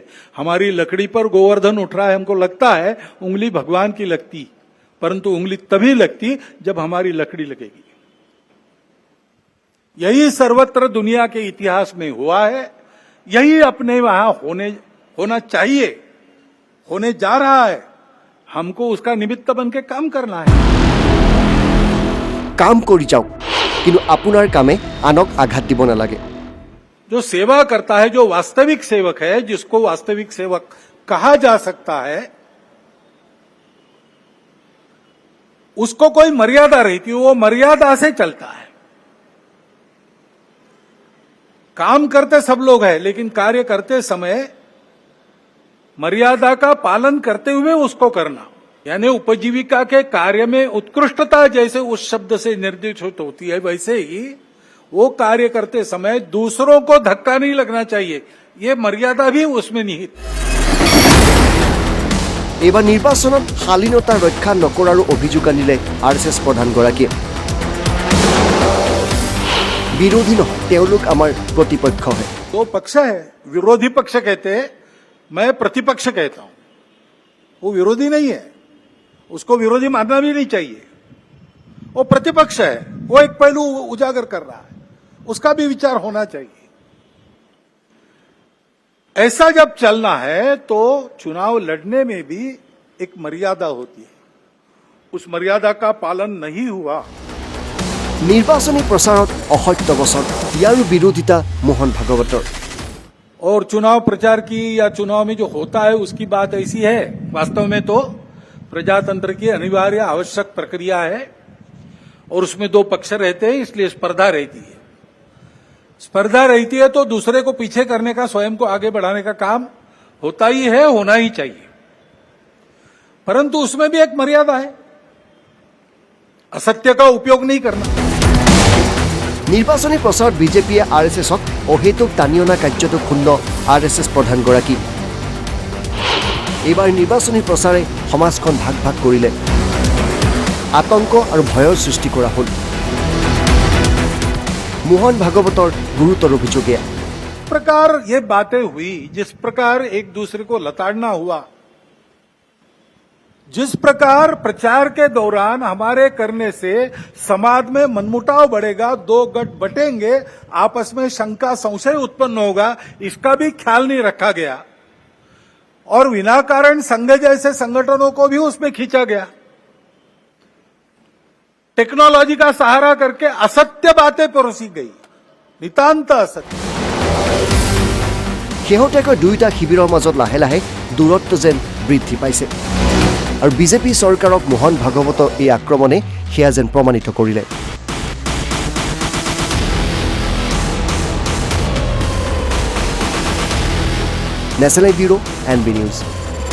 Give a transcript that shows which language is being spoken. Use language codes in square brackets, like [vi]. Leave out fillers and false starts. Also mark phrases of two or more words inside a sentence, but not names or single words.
[hi] हमारी लकड़ी पर गोवर्धन उठ रहा है, हमको लगता है उंगली भगवान की लगती, परंतु उंगली तभी लगती जब हमारी लकड़ी लगेगी। यही सर्वत्र दुनिया के इतिहास में हुआ है, यही अपने वहां होना चाहिए, होने जा रहा है। हमको उसका निमित्त बन के काम करना है। [as] কাম কৰি যাওক, কিন্তু আপোনাৰ কামে আনক আঘাত দিব নালাগে। [hi] जो सेवा करता है, जो वास्तविक सेवक है, जिसको वास्तविक सेवक कहा जा सकता है, उसको कोई मर्यादा रहती है, वो मर्यादा से चलता है। काम करते सब लोग हैं, लेकिन कार्य करते समय मर्यादा का पालन करते हुए उसको करना, यानी उपजीविका के कार्य में उत्कृष्टता जैसे उस शब्द से निर्देशित होती है, वैसे ही वो कार्य करते समय दूसरों को धक्का नहीं लगना चाहिए, ये मर्यादा भी उसमें निहित है। [as] এইবাৰ নিৰ্বাচনত শালীনতা ৰক্ষা নকৰাৰো অভিযোগ আনিলে আৰএছএছ প্ৰধানগৰাকীয়ে। বিৰোধী নহয়, তেওঁলোক আমাৰ প্ৰতিপক্ষ হয়। [hi] दो पक्ष है, विरोधी पक्ष कहते हैं, मैं प्रतिपक्ष कहता हूं। वो विरोधी नहीं है, उसको विरोधी मानना भी नहीं चाहिए। वो प्रतिपक्ष है, वो एक पहलू उजागर कर रहा है, उसका भी विचार होना चाहिए। ऐसा जब चलना है तो चुनाव लड़ने में भी एक मर्यादा होती है, उस मर्यादा का पालन नहीं हुआ। [as] নিৰ্বাচনী প্ৰচাৰত অসত্য বচন, ইয়াৰো বিৰোধিতা মোহন ভাগৱতৰ। [hi] और चुनाव प्रचार की या चुनाव में जो होता है उसकी बात ऐसी है, वास्तव में तो प्रजातंत्र की अनिवार्य आवश्यक प्रक्रिया है, और उसमें दो पक्ष रहते हैं, इसलिए स्पर्धा रहती है। स्पर्धा रहती है तो दूसरे को पीछे करने का, स्वयं को आगे बढ़ाने का काम होता ही है, होना ही चाहिए, परंतु उसमें भी एक मर्यादा है, असत्य का उपयोग नहीं करना। [as] নিৰ্বাচনী প্ৰচাৰত বিজেপিয়ে আৰএছএছক অহেতুক টানি অনা কাৰ্যটো ক্ষুণ্ণ আৰএছএছ প্ৰধানগৰাকী। এইবাৰ নিৰ্বাচনী প্ৰচাৰে সমাজখন ভাগ ভাগ কৰিলে, আতংক আৰু ভয়ৰ সৃষ্টি কৰা হ'ল। মোহন ভাগৱতৰ গুৰুতৰ অভিযোগ এয়া। [hi] प्रकार ये बातें हुई, जिस प्रकार एक दूसरे को लताड़ना हुआ, जिस प्रकार प्रचार के दौरान हमारे करने से समाज में मनमुटाव बढ़ेगा, दो गठ बटेंगे, आपस में शंका संशय उत्पन्न होगा, इसका भी ख्याल नहीं रखा गया, और विनाकारण संघ जैसे संगठनों को भी उसमें खींचा गया। टेक्नोलॉजी का सहारा करके असत्य बातें परोसी गई, नितांत असत्य। [as] শেহতীয়াকৈ দুয়োটা শিবিৰৰ মাজত লাহে লাহে দূৰত্ব যেন বৃদ্ধি পাইছে আৰু বিজেপি চৰকাৰক মোহন ভাগৱতৰ এই আক্ৰমণে সেয়া যেন প্ৰমাণিত কৰিলে নেশ্যনেল ব্যুৰো NB নিউজ